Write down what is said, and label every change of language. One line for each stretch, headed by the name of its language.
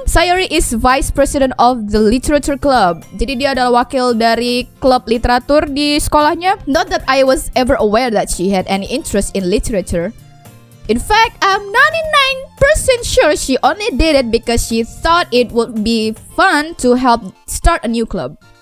English: Sayori is vice president of the literature club.
Indonesian: Jadi dia adalah wakil dari klub literatur di sekolahnya.
English: Not that I was ever aware that she had any interest in literature. In fact, I'm 99% sure she only did it because she thought it would be fun to help start a new club.